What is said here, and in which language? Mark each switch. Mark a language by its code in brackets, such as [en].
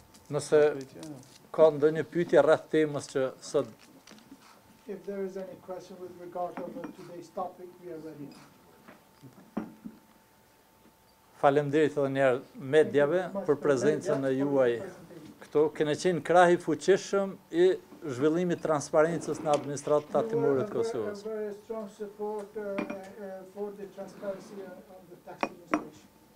[sq] Nëse ka ndonjë pyetje rreth temës që sot [en] If there is any question with regard to today's topic, we are ready. [sq] Faleminderit edhe një herë mediave për prezencën e juaj këtu. Kene qenë krahi fuqishëm i zhvillimit transparencës në administratën tatimore të Kosovës. [en] Very strong support for the transparency of the tax administration.